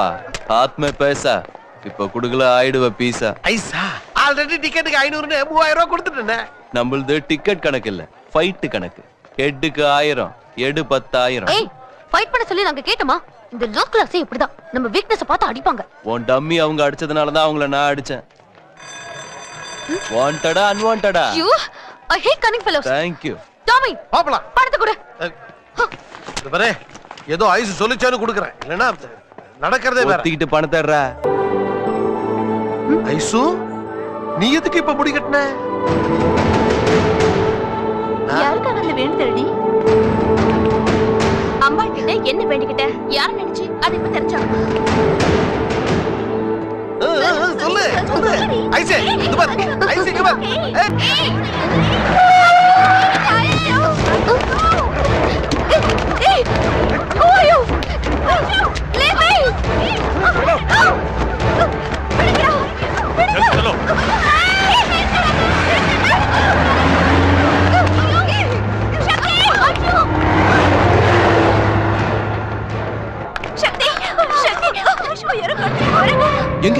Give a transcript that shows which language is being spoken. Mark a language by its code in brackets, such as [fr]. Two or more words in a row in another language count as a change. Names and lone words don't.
[hi] हाथ में पैसा [ta] இப்ப குடுகல ஆயிடுவ பீஸா। ஐசா ஆல்ரெடி டிக்கெட்டுக்கு 500 னு 3000 ரூபாய் கொடுத்துட்டேனே। நம்மளது டிக்கெட் கணக்கு இல்ல, ஃபைட் கணக்கு। ஹெட்டுக்கு 1000, எடு 10000। ஏய் ஃபைட் பண்ண சொல்லி நாங்க கேட்டோமா? இந்த லோ கிளாஸே இப்படிதான், நம்ம வீக்னஸ் பார்த்து அடிப்பாங்க। உன் டம்மி அவங்க அடிச்சதனால தான் அவங்கள நான் அடிச்சேன்। வாண்டடா அன்வாண்டடா? [en] you I hate cunning fellows. thank you. [ta] டாமி பாப்பலாம் பணத்தை கொடு। இது பாரு ஏதோ ஐஸ் சொல்லிச்சானு குடுக்குறேன், இல்லனா நடக்கிறதே வேற। ஒத்திக்கிட்டு பணத்தை எடுறா। ஐசு நீ எதுக்கு இப்ப முடி கட்டன? யாருக்காக அந்த வேண்டுதல்டி? அம்மா கிட்ட என்ன வேண்டிக்கிட்ட? யார நினைச்சு அது இப்ப தெரிஞ்சா? சொல்லு சொல்லு ஐசே இது பாரு ஐசே இங்க பாரு। [en] ஏய் who are you? Leave me! [hi] चलो [ta] எங்க